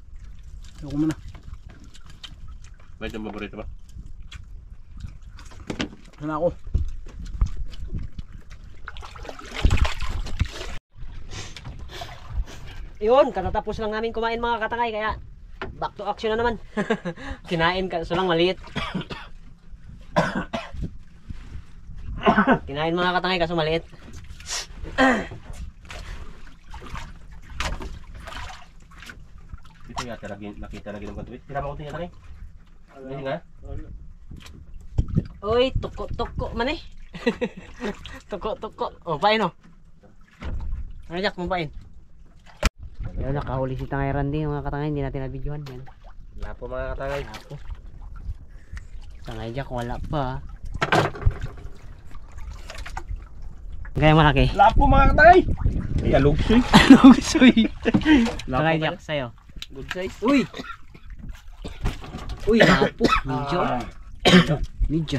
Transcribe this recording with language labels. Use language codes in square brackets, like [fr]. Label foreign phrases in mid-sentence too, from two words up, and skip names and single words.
[tl] Ako muna. May itong paborito ba? Sana ako. Yun, katatapos lang namin kumain mga katangay, kaya [en] back to action [tl] na naman. Kinain kaso lang maliit. Kinain mga katangay kaso maliit. Dito nga, nakita lagi ng kontuit. Tira mo ko tingnan tayo. Hindi nga? Uy, tuko-tuko man eh. Tuko-tuko. O, pain o. Ano, Jack, mapain. Ayun, nakahuli si Tangay Randy mga katangay, hindi natin nabidyohan yan. Wala po mga katangay. Apo. Tangay Jack, wala pa. Gaya malaki. Wala po mga katangay. Ay, alugsoy. Alugsoy. Tangay Jack, sa'yo. [en] Good size. [tl] Uy! Uy, napo. Medyo. Medyo.